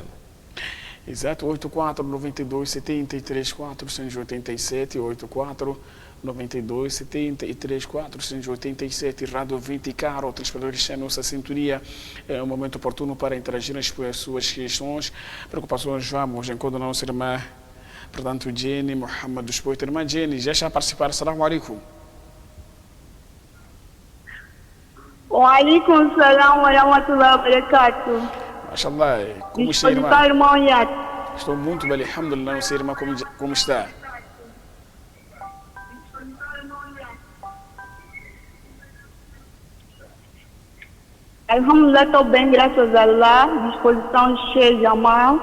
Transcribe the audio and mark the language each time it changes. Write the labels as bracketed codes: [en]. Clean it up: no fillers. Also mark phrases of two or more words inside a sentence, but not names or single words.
[pt] Exato, 84 92 73 487, 84 92 73 487, Rádio 20 Caro, telespectadores, a nossa sintonia. É um momento oportuno para interagir as suas questões, preocupações. Vamos, enquanto a nossa irmã, portanto, Jenny Mohamed dos Poitos. Irmã Jenny, já está a participar. [ar] السلام عليكم. وعليكم السلام ورحمة الله وبركاته. [pt] Mashallah, como está, irmã? Estou muito bem, alhamdulillah. Não sei, irmã, como está? Alhamdulillah, estou bem, graças a Allah. Disposição cheia de amor.